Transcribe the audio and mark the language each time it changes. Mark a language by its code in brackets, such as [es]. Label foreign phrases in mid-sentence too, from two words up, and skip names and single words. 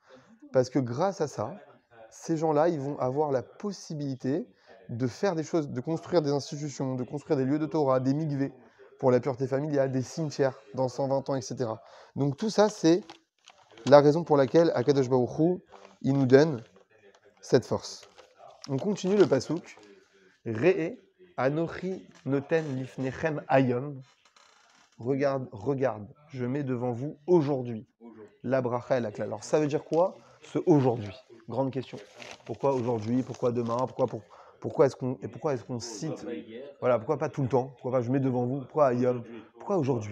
[fr] Parce que grâce à ça, ces gens-là, ils vont avoir la possibilité de faire des choses, de construire des institutions, de construire des lieux de Torah, des mikvés pour la pureté familiale, des cimetières dans 120 ans, etc. Donc tout ça, c'est la raison pour laquelle Akadosh Baruch Hu, il nous donne cette force. On continue le pasuk. [he] ראה אנכי נותן לפניכם היום. [fr] Regarde, je mets devant vous aujourd'hui la bracha et la klal. Alors ça veut dire quoi, ce aujourd'hui? Grande question. Pourquoi aujourd'hui? Pourquoi demain? Pourquoi est-ce qu'on cite? Voilà, pourquoi pas tout le temps? Pourquoi pas je mets devant vous? Pourquoi ayom? Pourquoi aujourd'hui?